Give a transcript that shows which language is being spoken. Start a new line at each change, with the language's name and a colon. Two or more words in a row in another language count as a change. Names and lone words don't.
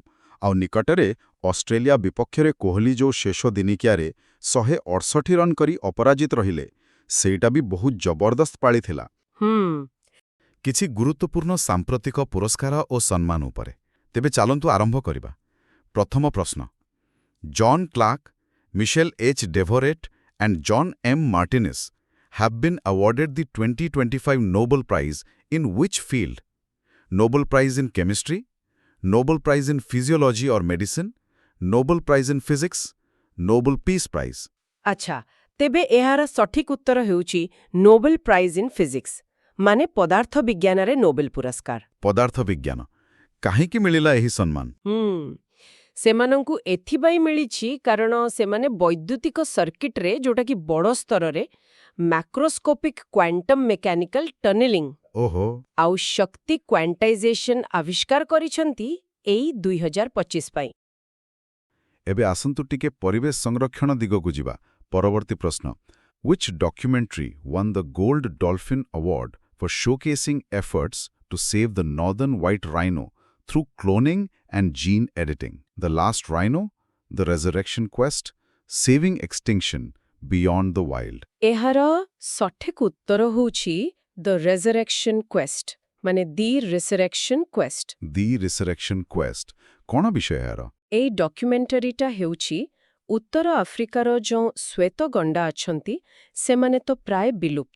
Odia: ଆଉ ନିକଟରେ ଅଷ୍ଟ୍ରେଲିଆ ବିପକ୍ଷରେ କୋହଲି ଯେଉଁ ଶେଷ ଦିନିକିଆରେ 168 ରନ୍ କରି ଅପରାଜିତ ରହିଲେ, ସେଇଟା ବି ବହୁତ ଜବରଦସ୍ତ ପାଳି ଥିଲା। କିଛି ଗୁରୁତ୍ୱପୂର୍ଣ୍ଣ ସାମ୍ପ୍ରତିକ ପୁରସ୍କାର ଓ ସମ୍ମାନ ଉପରେ। ତେବେ ଚାଲନ୍ତୁ ଆରମ୍ଭ କରିବା। ପ୍ରଥମ ପ୍ରଶ୍ନ, ଜନ୍ କ୍ଲାର୍କ, ମିଶେଲ ଏଚ୍ ଡେଭୋରେଟ୍ and John M.
English: Martinez have been awarded the 2025 Nobel Prize in which field? Nobel Prize in Chemistry, Nobel Prize in Physiology or Medicine, Nobel Prize in Physics, Nobel Peace Prize.
Odia: ଆଚ୍ଛା, ତେବେ ଏହାର ସଠିକ୍ ଉତ୍ତର ହେଉଛି
English: Nobel Prize in Physics,
Odia: ମାନେ ପଦାର୍ଥ ବିଜ୍ଞାନରେ ନୋବେଲ ପୁରସ୍କାର। ପଦାର୍ଥ ବିଜ୍ଞାନ। କାହିଁକି ମିଳିଲା ଏହି ସମ୍ମାନ? ସେମାନଙ୍କୁ ଏଥିପାଇଁ ମିଳିଛି କାରଣ ସେମାନେ ବୈଦ୍ୟୁତିକ ସର୍କିଟରେ, ଯୋଉଟାକି ବଡ଼ ସ୍ତରରେ,
English: macroscopic quantum mechanical tunneling
Odia: ଆଉ ଶକ୍ତି କ୍ୱାଣ୍ଟାଇଜେସନ ଆବିଷ୍କାର କରିଛନ୍ତି ଏଇ 2025 ପାଇଁ। ଏବେ ଆସନ୍ତୁ ଟିକେ ପରିବେଶ ସଂରକ୍ଷଣ ଦିଗକୁ ଯିବା। ପରବର୍ତ୍ତୀ ପ୍ରଶ୍ନ,
English: Which documentary won the Gold Dolphin Award for showcasing efforts to save the northern white rhino through cloning and gene editing? The Last Rhino, The Resurrection Quest, Saving Extinction, Beyond the Wild.
Odia: ଏହାର ସଠିକ୍ ଉତ୍ତର ହେଉଛି ଦ ରେଜରେକ୍ସନ୍ କ୍ୱେଷ୍ଟ, ମାନେ ଦି ରିସରେକ୍ସନ୍ କ୍ୱେଷ୍ଟ। The Resurrection Quest. କ'ଣ ବିଷୟ ଏହାର? ଏଇ ଡକ୍ୟୁମେଣ୍ଟାରୀଟା ହେଉଛି ଉତ୍ତର ଆଫ୍ରିକାର ଯେଉଁ ଶ୍ୱେତ ଗଣ୍ଡା ଅଛନ୍ତି, ସେମାନେ ତ ପ୍ରାୟ ବିଲୁପ୍ତ।